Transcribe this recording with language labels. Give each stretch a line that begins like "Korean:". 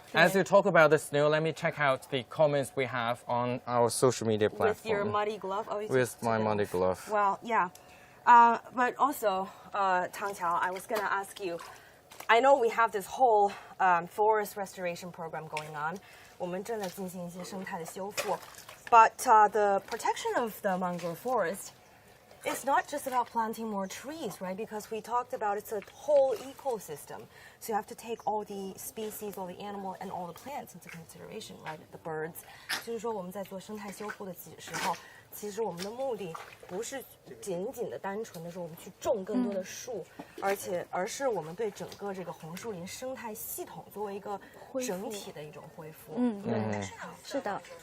English: As you talk about the snail, let me check out the comments we have on our social media platform. With your muddy glove? Oh, With my muddy glove. Well, yeah. But also, Tang Qiao, I was going to ask you, I know we have this whole forest restoration program going on.
Chinese: 我们正在进行一些生态的修复.
English: But the protection of the mangrove forest is not just about planting more trees, right? Because we talked about it's a whole ecosystem. So you have to take all the species, all the animal, and all the plants into consideration, right? The birds.
Chinese: 就是说我们在做生态修复的时候，其实我们的目的不是仅仅的单纯的说我们去种更多的树，而是我们对整个这个红树林生态系统作为一个整体的一种恢复。是的，